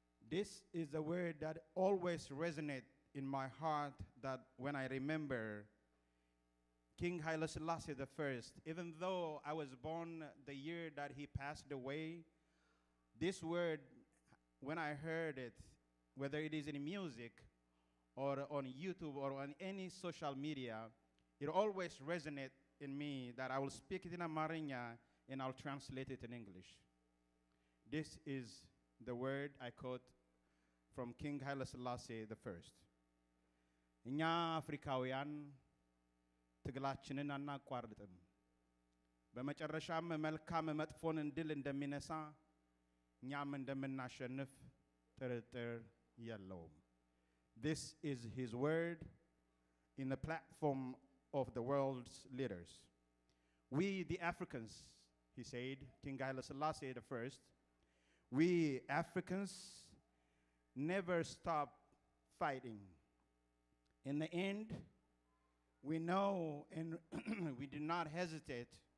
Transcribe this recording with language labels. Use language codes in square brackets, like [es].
[en] This is a word that always resonates in my heart, that when I remember King Haile Selassie I, even though I was born the year that he passed away, this word, when I heard it, whether it is in music or on YouTube or on any social media, it always resonates in me that I will speak it in Amharinya and I'll translate it in English. This is the word I quote from King Haile Selassie I. [am] እኛ አፍሪካውያን ትግላችንን አናቋርጥም። በመጨረሻም መልካም መጥፎን ድል እንደሚነሳ እኛም እንደምናሸንፍ ጥርጥር የለውም። [en] This is his word in the platform of the world's leaders. We, the Africans, he said, King Haile Selassie I, we Africans never stop fighting. In the end, we know and we do not hesitate.